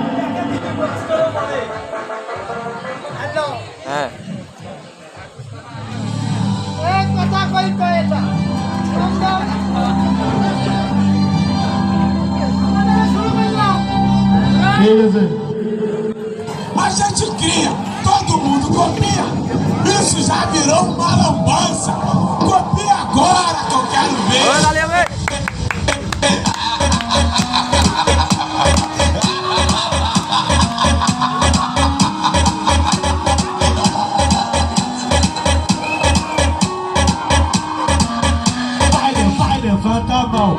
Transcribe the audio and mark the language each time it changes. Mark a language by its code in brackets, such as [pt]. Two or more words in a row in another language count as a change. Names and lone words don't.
[bn] হ্যাঁ ঠিক আছে। [pt] A gente cria, todo mundo copia. Isso já virou uma lambança. Copia agora que eu quero ver. [bn] ওই লালিয়া ভাই [pt] Vai, levanta a mão.